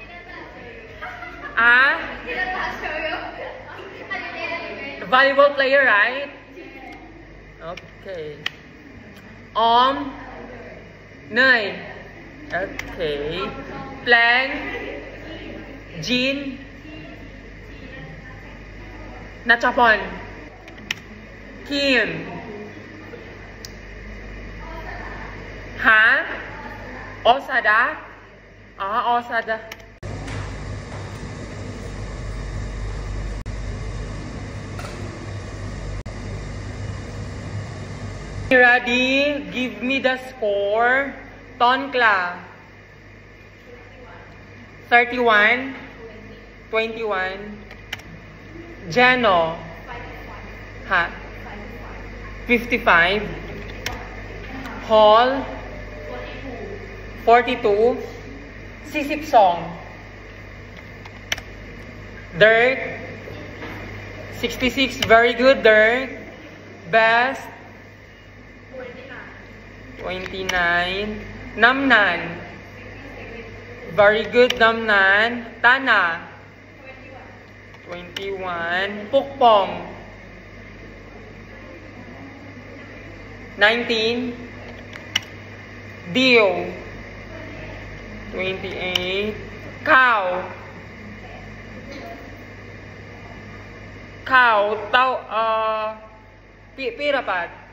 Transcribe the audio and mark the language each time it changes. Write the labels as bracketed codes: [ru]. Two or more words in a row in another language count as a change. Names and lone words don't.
[en] Volleyball player, right? Okay. Nay. Okay. Plan. Jean. Nachapon. Kim. Ha? Osada. Osada. Ready? Give me the score. Tonkla. 31. 21. Jeno. Ha? 55. Hall. 42. Sisip Song. Dirk. 66. Very good, Dirk. Best. 29. Namnan. Very good, Namnan. Tana. 21. Pukpong. 19. Dio. 28. Cow. Pirapat.